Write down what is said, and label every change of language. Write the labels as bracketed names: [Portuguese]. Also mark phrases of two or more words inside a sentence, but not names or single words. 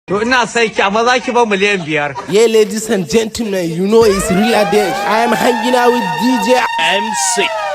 [Hausa] To, ina son ki, amma za ki ban miliyan biyar. [English] Yeah, ladies and gentlemen, you know it's Real Adesh. I am hanging out with D J M C.